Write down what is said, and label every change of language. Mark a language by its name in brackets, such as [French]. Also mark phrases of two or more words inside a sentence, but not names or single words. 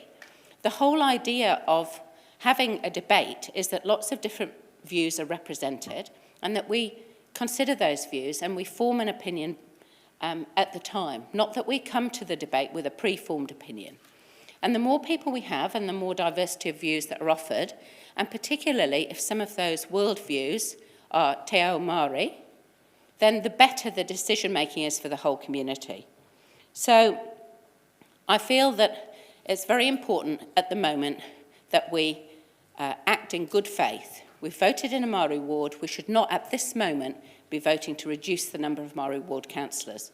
[English] The whole idea of having a debate is that lots of different views are represented and that we consider those views and we form an opinion at the time, not that we come to the debate with a pre-formed opinion. And the more people we have and the more diversity of views that are offered, and particularly if some of those worldviews are [Māori] te ao Māori, [English] then the better the decision-making is for the whole community. So I feel that it's very important at the moment that we act in good faith. We've voted in a Māori ward. We should not, at this moment, be voting to reduce the number of Māori ward councillors.